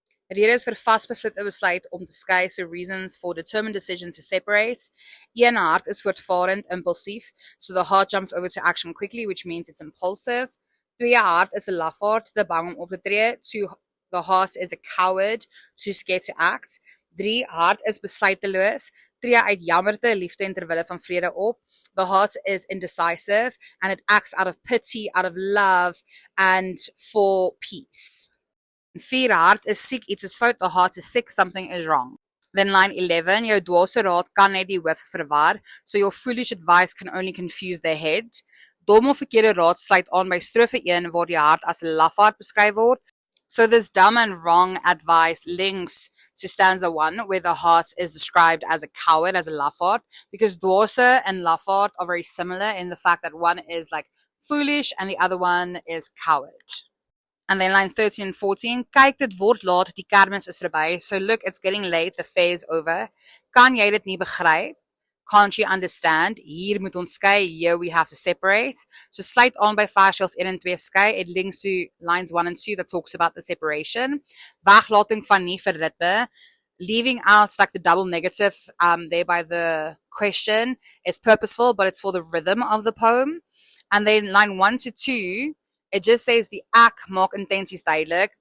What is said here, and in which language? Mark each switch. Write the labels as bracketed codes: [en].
[af] Rede is vir vasbeslote besluit om te skei, [en] so reasons for determined decision to separate. [af] Een hart is voortvarend, impulsief, [en] so the heart jumps over to action quickly, which means it's impulsive. [af] 2 hart is 'n lafaard, te bang om op te tree. [en] 2, the heart is a coward, too scared to act. [af] 3, hart is besluiteloos, tree uit jammerte, liefde en terwille van vrede op. [en] The heart is indecisive, and it acts out of pity, out of love, and for peace. [af] 4, hart is siek, iets is fout, [en] the heart is sick, something is wrong. Then line 11, [af] jou dwaase raad kan net die hoof verwar, [en] so your foolish advice can only confuse their head. [af] Dom of verkeerde raad sluit aan by strofe 1, waar die hart as 'n lafaard beskryf word. [en] So this dumb and wrong advice links to stanza 1, where the heart is described as a coward, as a lafaard, because dwaase and lafaard are very similar in the fact that one is like foolish and the other one is coward. And then line 13 and 14, [af] kyk, dit word laat, die kermis is verby. [en] So look, it's getting late, the fair is over. [af] Kan jy dit nie begryp? [en] Can't you understand? [af] Hier moet ons skei, [en] here we have to separate. [af] So sluit aan by versels 1 en 2 skei. [en] It links to lines 1 and 2 that talks about the separation. [af] Weglating van nie vir ritme. [en] Leaving out like the double negative there by the question is purposeful, but it's for the rhythm of the poem. And then line 1 to 2, it just says the [af] ek maak intenties duidelik.